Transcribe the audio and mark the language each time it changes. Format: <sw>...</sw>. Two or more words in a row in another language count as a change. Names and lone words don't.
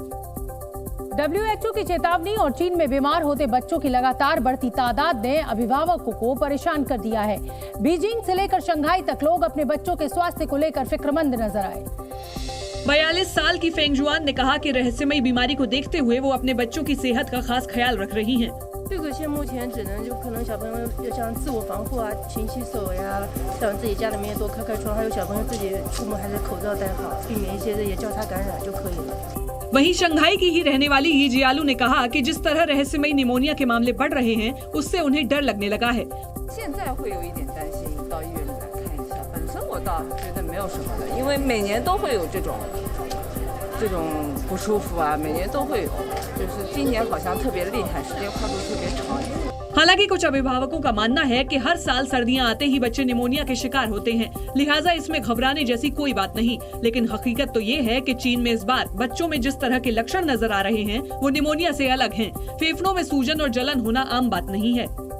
<hi>WHO की चेतावनी और चीन में बीमार होते बच्चों की लगातार बढ़ती तादाद ने अभिभावकों को परेशान कर दिया है। बीजिंग से लेकर शंघाई तक लोग अपने बच्चों के स्वास्थ्य को लेकर फिक्रमंद नजर आए। 42 साल की फेंग जुआन ने कहा कि रहस्यमयी बीमारी को देखते हुए वो अपने बच्चों की सेहत का खास ख्याल रख रही हैं।</hi> <zh>这个现目前只能就可能小朋友就像自我防护啊，勤洗手呀，像自己家里面多开开窗，还有小朋友自己出门还是口罩戴好，避免一些这些交叉感染就可以了。</zh> <hi>वहीं शंघाई की ही रहने वाली यी जियालू ने कहा कि जिस तरह रहस्यमयी निमोनिया के मामले बढ़ रहे हैं, उससे उन्हें डर लगने लगा है।</hi> <zh>现在会有一点担心，到医院里来看一下。本身我倒觉得没有什么的，因为每年都会有这种不舒服啊，每年都会有，就是今年好像特别厉害，时间跨度特别长。</zh> <hi>हालांकि कुछ अभिभावकों का मानना है कि हर साल सर्दियां आते ही बच्चे निमोनिया के शिकार होते हैं, लिहाजा इसमें घबराने जैसी कोई बात नहीं। लेकिन हकीकत तो ये है कि चीन में इस बार बच्चों में जिस तरह के लक्षण नजर आ रहे हैं, वो निमोनिया से अलग हैं। फेफड़ों में सूजन और जलन होना आम बात नहीं है।</hi>